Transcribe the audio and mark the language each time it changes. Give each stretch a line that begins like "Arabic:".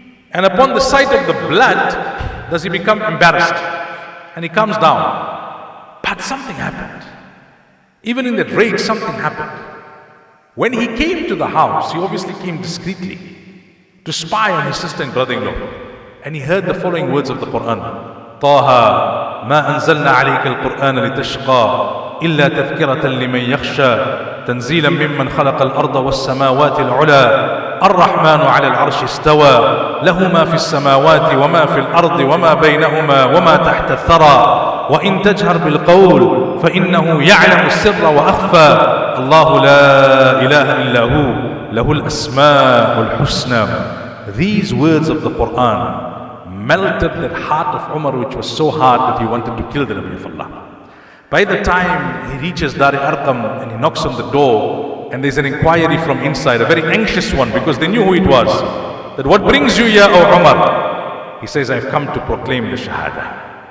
English: And upon the sight of the blood, does he become embarrassed. And he comes down. But something happened. Even in that rage, something happened. When he came to the house, he obviously came discreetly to spy on his sister and brother-in-law. And he heard the following words of the Quran.
Arabic: طه ما أنزلنا عليك القرآن لتشقى إلا تذكرة لمن يخشى تنزيلا ممن خلق الأرض والسماوات العلى الرحمن على العرش استوى له ما في السماوات وما في الأرض وما بينهما وما تحت الثرى وإن تجهر بالقول فإنه يعلم السر وأخفى الله لا إله إلا هو له الأسماء الحسنى.
English: These words of the Quran melted the heart of Umar, which was so hard that he wanted to kill the Nabi of Allah. By the time he reaches Dar al-Arqam and he knocks on the door, and there's an inquiry from inside, a very anxious one, because they knew who it was. That what brings you here, O Umar? He says, I've come to proclaim the Shahada.